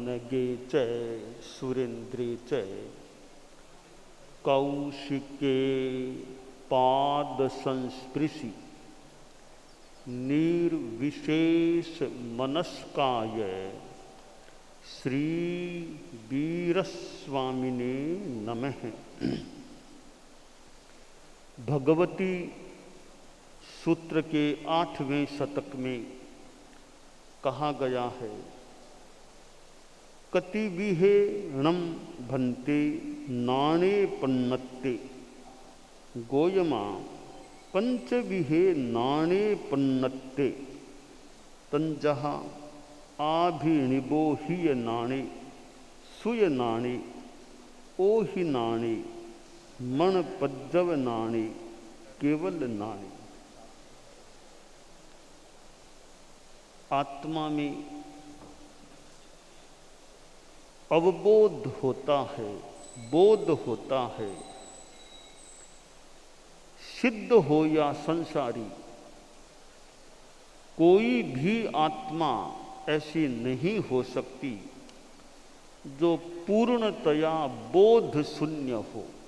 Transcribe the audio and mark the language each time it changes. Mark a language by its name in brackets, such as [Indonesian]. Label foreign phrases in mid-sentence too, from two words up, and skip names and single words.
[Sanskrit] खड्गे च सुरेन्द्रे च कौशिके पाद संस्पृशि निर्विशेष मनस्काय श्री वीरस्वामिने नमः। [Hindi] भगवती सूत्र के 8वें शतक में कहा गया है, [Ardhamāgadhī Prākrit] कतिविहेणम भन्ते नाणे पन्नत्ते गोयमा पंचविहे नाणे पन्नत्ते तंजहा आभिनिबो हिय नाणे सुय नाणे ओहि नाणे मण पज्जव नाणे केवल नाणे। [Hindi] आत्मा में अवबोध होता है, बोध होता है। सिद्ध हो या संसारी, कोई भी आत्मा ऐसी नहीं हो सकती जो पूर्णतया बोध शून्य हो।